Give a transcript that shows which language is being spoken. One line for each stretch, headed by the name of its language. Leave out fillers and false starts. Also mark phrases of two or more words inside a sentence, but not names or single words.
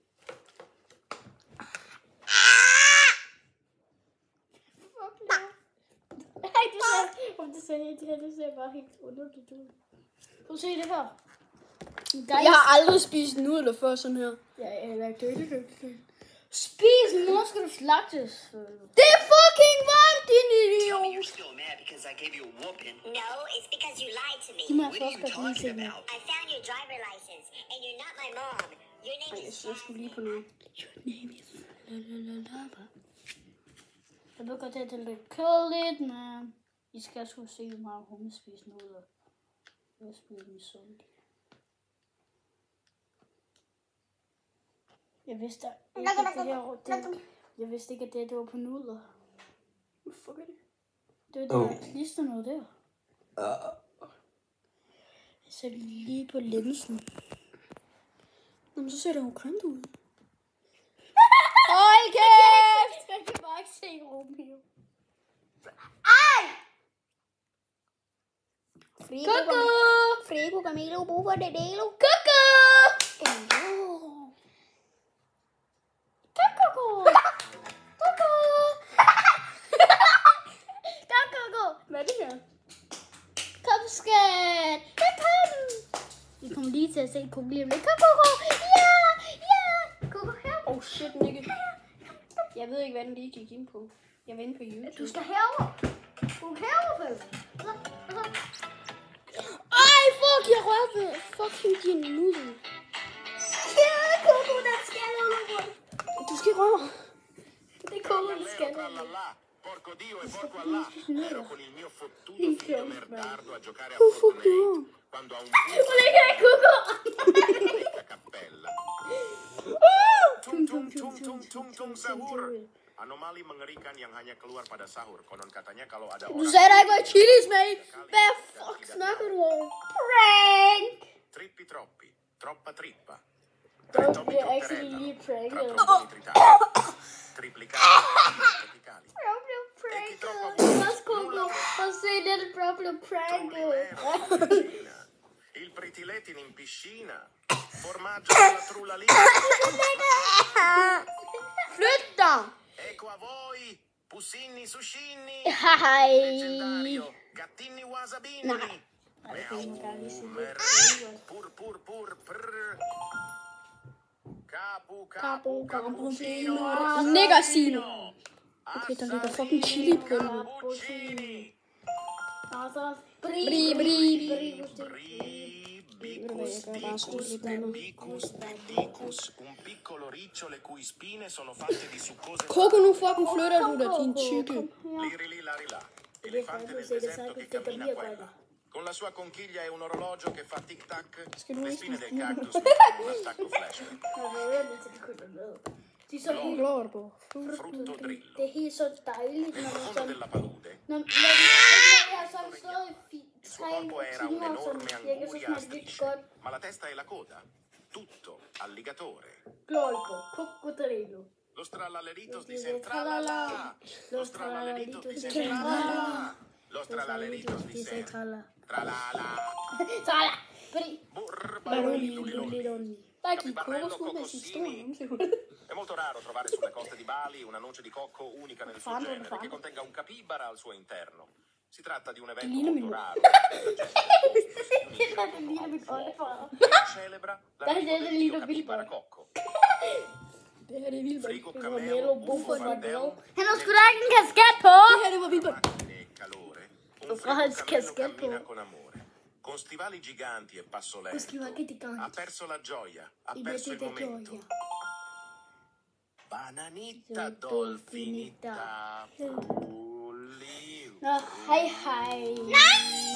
Danish: Det ser bare helt underligt ud. Prøv at se det her. Jeg har aldrig spist nudler før sådan her. Ja, eller det. Spis, mor skal du slagtes. Det er fucking varmt, din
English: Tell me
Danish: idiot.
English: you're still mad because I gave you a whooping. No, it's because you lied to me.
Danish: Giv mig
English: What are you
Danish: først godt lige
English: talking
Danish: se.
English: about? I found your driver license, and you're not my mom. Your name
Danish: Jeg
English: is
Danish: skulle lige på noget.
English: Your name is Lalalava.
Danish: Jeg ved godt, at det er lidt kedeligt, men I skal sgu se, hvor meget hun spiser nudler. Jeg spiser dem sundt. Jeg vidste ikke, at det her... Jeg vidste ikke, at det var på nudler. Hvad fuck er det? Det var det der klister noget der. Jeg sætter lige på linsen. Nå, men så ser det jo grimt ud. Hold kæft! Jeg kan bare ikke se Romeo. Frigo! Frigo, Camilo, Bufo, Dedelo. Koko! Hvad er det her? Kom, skat! Kom! Vi kommer lige til at se Koko lige om lidt. Kom, Koko! Ja! Ja! Koko, her!
English: Oh shit, Nikke.
Danish: Jeg ved ikke, hvad den lige gik ind på. Jeg var inde på YouTube. Du skal herover. Du skal herover, vel? Ej, fuck, jeg rørte ved fucking din nudel. Ja, Koko, der skal herover. Du skal ikke røre. Det er Koko, der skal herover.
Italian: Tralala, porco Dio e porco Allah. Ero con il mio fottuto figlio merdardo a giocare a
English: Oh, fuck you.
Italian: Fortnite quando a un punto
Danish: Hvor ligger jeg, Koko?
Italian: ricca cappella. Tung tung tung tung tung tung sahur.
Indonesian: Anomali mengerikan yang hanya keluar pada sahur. Konon katanya kalau ada
Danish: Du
Indonesian: orang
Danish: sagde, der ikke var chilis med i. Hvad fuck snakker du om? Prank!
Italian: trippi troppi, troppa trippa.
Danish: Det bliver actually lige pranket.
Italian: Trattoni tritati, triplicati, tropicali.
Danish: Jeg blev pranket.
Italian: troppo
Danish: Også Koko. Og se, det er bro blev pranket.
Italian: Cucina, il pretiletin in piscina, formaggio alla trullalina.
Danish: Flyt dig!
Italian: Ecco a voi, pussini sushini,
Danish: Hej.
Italian: leggendario, gattini wasabini. Pur, prr. Capu, cappuccino, Niggersino.
Danish: Okay, der ligger fucking chili på den.
Italian: cappuccini.
Danish: Og så Bri, bri.
Italian: Bicus, bicus, un piccolo riccio le cui spine sono fatte di succose
Danish: Koko, nu fucking flytter du dig, din tykke.
Italian: liri lari là, elefante del deserto che cammina qua e là. Con la sua conchiglia e un orologio che fa tic tac, le spine del cactus mettono un attacco flashback.
Danish: Det er så helt Glor på.
Italian: Frutto drillo.
Danish: Det er helt så dejligt, når
Italian: Nel
Danish: man
Italian: fondo
Danish: sådan...
Italian: della palude,
Danish: Når vi har sådan stået i
Italian: il suo corpo era
Danish: 3 timer, som
Italian: un'enorme
Danish: virker så
Italian: anguria a
Danish: smager det vildt
Italian: strisce,
Danish: godt.
Italian: ma la testa e la coda, tutto alligatore. Glorgo, coccodrillo.
Spanish: Los trallaleritos dicen tralala, los trallaleritos dicen tralala, los trallaleritos dicen tralala. Tala!
Danish: Fordi... Burbaroliduliloli. Der gik
Italian: Capibarello
Danish: Koko med sit store
Italian: cocossini.
Danish: numse.
Italian: È molto raro trovare sulle coste di Bali una noce di cocco unica nel suo genere che contenga un capibara al suo interno. Si tratta di un evento molto raro.
Danish: Det er den lille mit oldefar.
Italian: Celebra Dai, l'arrivo dai, del Lino dio capibara Bilbo. cocco.
Danish: Det her, det er vildt.
Italian: Frigo Camelo, camelo, Buffo, buffo fardel,
Danish: Han har sgu da ikke en kasket på! Det her, det var vildt.
Italian: e calore. Un Lo fa frigo il camelo caschetto. cammina con amore. Con stivali giganti e passo lento. Scrivete di Ha canto. perso la gioia, ha I perso il mettete momento. gioia. Bananita Dolfinita. dolfinita. Pulli.
Danish: Nå, hej hej. Nej!